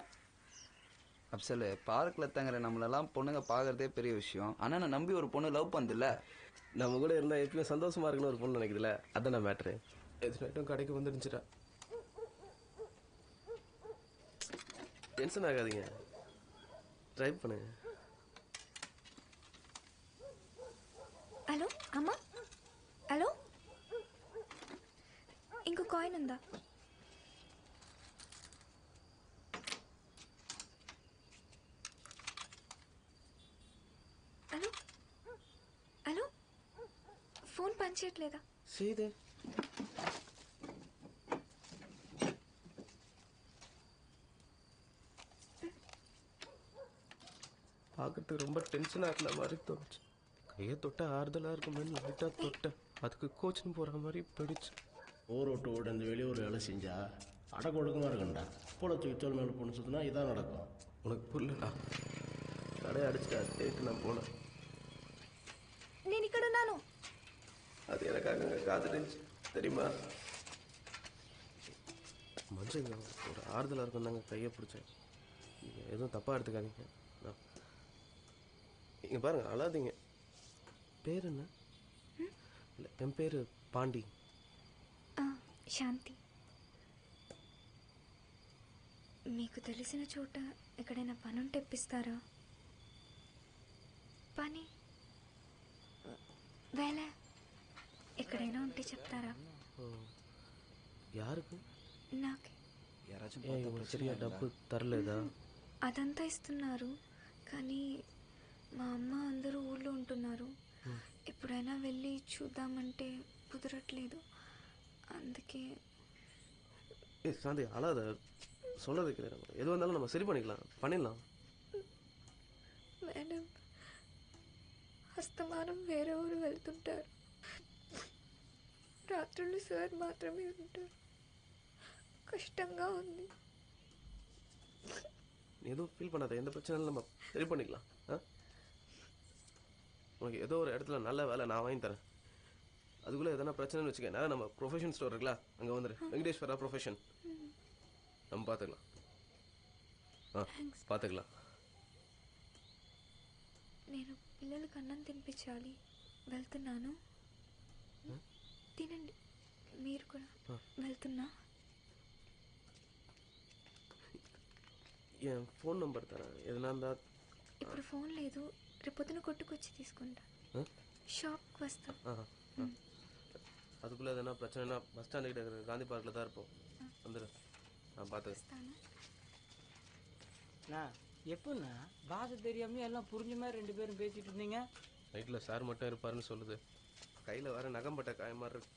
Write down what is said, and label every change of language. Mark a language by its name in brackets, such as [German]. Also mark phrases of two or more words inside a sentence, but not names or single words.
[Tamil] அப்சல், பார்க்கில் தங்குற நம்மளெல்லாம் பொண்ணுங்க பார்க்கறதே பெரிய விஷயம். ஆனால் நான் நம்பி ஒரு பொண்ணு லவ் பண்ணுதில்ல. நம்ம கூட இருந்தால் எப்பயும் சந்தோஷமா இருக்குன்னு ஒரு பொண்ணு நினைக்குதுல, அதான் மேட்ரு. எது நைட்டும் கடைக்கு வந்துருந்துச்சுடா. டென்ஷன் ஆகாதீங்க, ட்ரை பண்ணு. [Telugu] హలో అమ్మా, హలో, ఇంకో కాయిన్ ఉందా? హలో హలో, ఫోన్ పనిచేయట్లేదా? [Tamil] செய்தே பார்க்கறதுக்கு ரொம்ப டென்ஷனாக இருக்கிற மாதிரி தோணுச்சு. கையை தொட்ட ஆறுதலாக இருக்குமேனு லைட்டாக தொட்டேன். அதுக்கு கோச்சின்னு போகிற மாதிரி போயிடுச்சு. ஊர் விட்டு ஓடி அந்த வெளியூர் வேலை செஞ்சா அடக்க ஒடுக்கமாக இருக்கும்டா. கூட தூக்கி மேலே பொண்ணு சுற்றினா இதான் நடக்கும். உனக்கு புரியலடா, கடையை அடிச்சுட்டா கேட்டு நான் போனேன். [Telugu] నేను ఇక్కడ ఉన్నాను. [Tamil] அது எனக்காக அங்கே காத்துட்டுச்சு தெரியுமா? மனுஷங்க ஒரு ஆறுதலாக இருக்கும் தாங்க கையை பிடிச்சேன். நீங்கள் எதுவும் தப்பாக எடுத்துக்காதீங்க. நீங்கள் பாருங்கள், அழாதீங்க. பேர் என்ன? இல்லை, என் பேர் பாண்டி. [Telugu] శాంతి. మీకు తెలిసిన చోట ఎక్కడైనా పని ఉంటే ఇప్పిస్తారా? పని వేళ ఎక్కడైనా ఉంటే చెప్తారా? [Tamil] யாருக்கு? [Telugu] నాకే. [Tamil] இவங்களுக்கு சரியா [Telugu] డబ్బు తరలేదా? అదంతా ఇస్తున్నారు, కానీ మా అమ్మ అందరూ ఊళ్ళో ఉంటున్నారు. ఎప్పుడైనా వెళ్ళి చూద్దామంటే కుదరట్లేదు. అందుకే. [Tamil] சாந்தி அழாத, சொல்றது கேளு. எது வந்தாலும் நம்ம சரி பண்ணிடலாம். [Telugu] మేడం అస్తమానం వేరే ఊరు వెళ్తుంటారు. రాత్రులు సార్ మాత్రమే ఉంటారు. కష్టంగా ఉంది. [Tamil] எதுவும் ஃபீல் பண்ணாத, எந்த பிரச்சனையும் நம்ம சரி பண்ணிக்கலாம். உனக்கு ஏதோ ஒரு இடத்துல நல்ல வேலை நான் வாங்கி தரேன். அதுக்குள்ளே எதனா பிரச்சனைன்னு வச்சுக்க, நேரம் நம்ம [English] profession store [Tamil] இருக்குல்ல, அங்கே வந்துடு. வெங்கடேஸ்வரா ப்ரொஃபஷன், நம்ம பார்த்துக்கலாம். பார்த்துக்கலாம். [Telugu] నేను పిల్లలకు అన్నం తినిపించాలి, వెళ్తున్నాను. తినండి మీరు కూడా. వెళ్తున్నా. [Tamil] என் ஃபோன் நம்பர் தரேன், எதனா இருந்தா. [Telugu] ఇప్పుడు ఫోన్ లేదు, రేపొద్దున కొట్టుకొచ్చి తీసుకుంటా. షాప్కి వస్తా. [Tamil] அதுக்குள்ளே எதனா பிரச்சனைனா [English] bus stand [Tamil] கிட்ட இருக்கிற காந்தி பார்க்கில் தான் இருப்போம். வந்துடு, நான் பார்த்துக்கிறேன். அண்ணா எப்படிண்ணா பாஷை தெரியாம எல்லாம் புரிஞ்ச மாதிரி 2 பேரும் பேசிட்டு இருந்தீங்க. நைட்டில் சார் மட்டும் இருப்பாருன்னு சொல்லுது. கையில் வேற நகம்பட்ட காயம் மாதிரி இருக்கு.